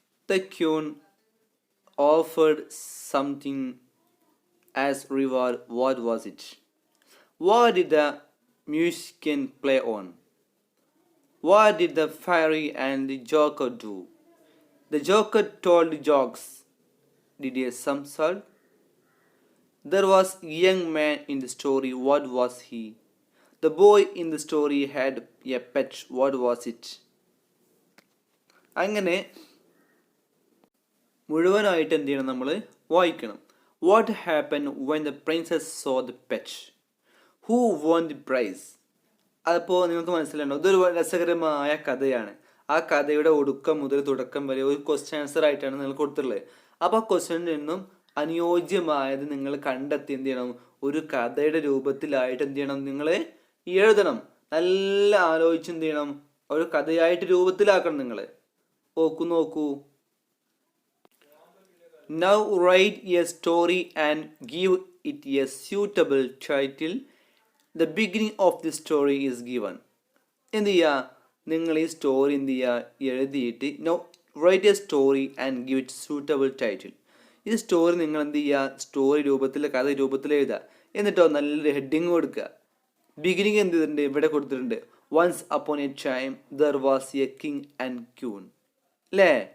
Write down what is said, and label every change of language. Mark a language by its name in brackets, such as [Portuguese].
[English] The queen offered something as reward. What was it? What did the musician play on? What did the fairy and the joker do? The joker told jokes. Did he somersault? There was a young man in the story. What was he? The boy in the story had a pet. What was it? [Malayalam] അങ്ങനെ മുഴുവനായിട്ട് എന്ത് ചെയ്യണം, നമ്മൾ വായിക്കണം. [English] What happen when the princess saw the pet? Who won the prize? [Malayalam] അപ്പോൾ നിങ്ങൾക്ക് മനസ്സിലാണോ, ഇതൊരു രസകരമായ കഥയാണ്. ആ കഥയുടെ ഒടുക്കം മുതൽ തുടക്കം വരെ ഒരു ക്വസ്റ്റ്യൻ ആൻസർ ആയിട്ടാണ് നിങ്ങൾ കൊടുത്തിട്ടുള്ളത്. അപ്പോൾ ആ ക്വസ്റ്റ്യനിൽ നിന്നും അനുയോജ്യമായത് നിങ്ങൾ കണ്ടെത്തി എന്ത് ചെയ്യണം, ഒരു കഥയുടെ രൂപത്തിലായിട്ട് എന്ത് ചെയ്യണം, നിങ്ങൾ എഴുതണം. നല്ല ആലോചിച്ച് എന്ത് ചെയ്യണം, ഒരു കഥയായിട്ട് രൂപത്തിലാക്കണം നിങ്ങൾ. നോക്കൂ. [English] Now write a story and give it a suitable title. The beginning of the story is given. [Malayalam] എന്ത് ചെയ്യുക, നിങ്ങൾ ഈ സ്റ്റോറി എന്ത് ചെയ്യുക, എഴുതിയിട്ട് [English] No write a story and give it suitable title. [Malayalam] ഈ സ്റ്റോറി നിങ്ങൾ എന്ത് ചെയ്യുക, സ്റ്റോറി രൂപത്തിൽ, കഥ രൂപത്തിൽ എഴുതുക. എന്നിട്ടോ നല്ലൊരു ഹെഡിങ് കൊടുക്കുക. ബിഗിനിങ് എന്ത് ചെയ്തിട്ടുണ്ട്, ഇവിടെ കൊടുത്തിട്ടുണ്ട്. [English] Once upon a time there was a king and queen. അല്ലേ?